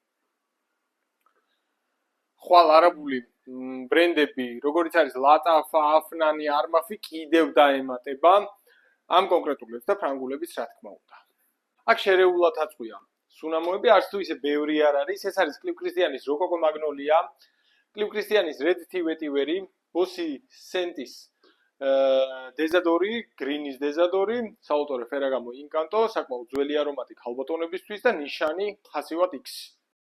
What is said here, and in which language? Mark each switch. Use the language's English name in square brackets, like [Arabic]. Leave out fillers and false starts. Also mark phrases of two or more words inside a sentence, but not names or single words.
[Georgian] ხვალ არაბული ბრენდები, როგორიც არის Latafa, Afnani, Armafi, კიდევ დაემატება ამ კონკრეტულებს და ფრანგულების რა თქმა უნდა. აქ შერეულად აწყვია სუნამოები, არც თუ ისე ბევრი არ არის, ეს არის Clive Christianis Rococo Magnolia, Clive Christianis Red Tivetiveri, Bossy Sentis Dezadori, Greenis Dezadori, საავტორო Ferragamo Incanto, საკმაოდ ძველი არომატი ქალბატონებისთვის და ნიშანი ხასივად X.